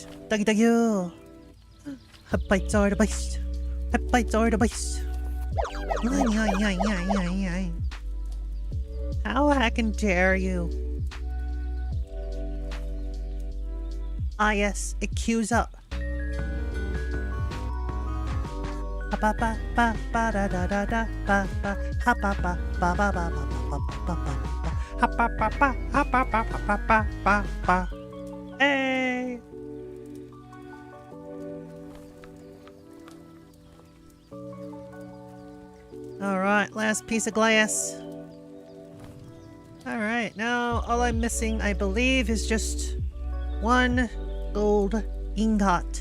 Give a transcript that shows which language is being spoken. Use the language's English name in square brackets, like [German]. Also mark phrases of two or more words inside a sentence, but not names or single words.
[English] Thank you. Hot bites are the best. Hot bites are the best. How heckin' dare you? Ah yes, it queues up. Ba ba ba ba da da da da ba ba ha ba ba ba ba ba ba ba ba ba ha ba ba ba ha ba ba ba ba ba ba. Hey. Alright, last piece of glass. Alright, now all I'm missing, I believe, is just one gold ingot.